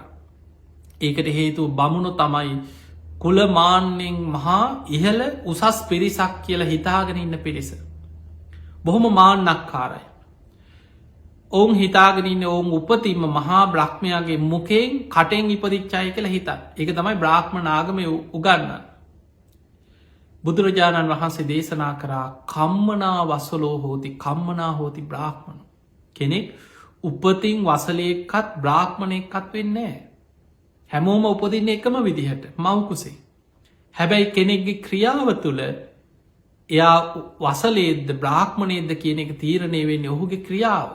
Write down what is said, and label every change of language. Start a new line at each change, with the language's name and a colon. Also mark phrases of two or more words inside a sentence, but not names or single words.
Sinhala: ඒකට හේතු බමුණු තමයි කුලමාන්‍යෙන් මහා ඉහල උසස් පිරිසක් කියලා හිතාගෙන ඉන්න පිරිස. බොහොම මාන්නක්කාරයි. ඔවුන් හිතාගෙනන්න ඔවුන් උපතිම මහා බ්‍රහ්මයාගේ මුකෙන් කටෙන් ඉපදිච්චාය කියලා හිත. ඒක තමයි බ්‍රාහ්ම නාගම උගන්න. බුදුරජාණන් වහන්සේ දේශනා කරා
Pali: කම්මනා වසලෝ හෝති කම්මනා හෝති බ්‍රාහ්මණ
Sinhala: කෙනෙක් උපතින් වසලයක්කත් බ්‍රාහ්මණයක්කත් වෙන්නේ. හැමෝම උපදින්න එකම විදිහට මවකුසේ. හැබැයි කෙනෙක්ගේ ක්‍රියාව තුළ එයා වසලේද බ්‍රාහ්මණයද කියන එක තීරණය වෙන්නේ ඔහුගේ ක්‍රියාව.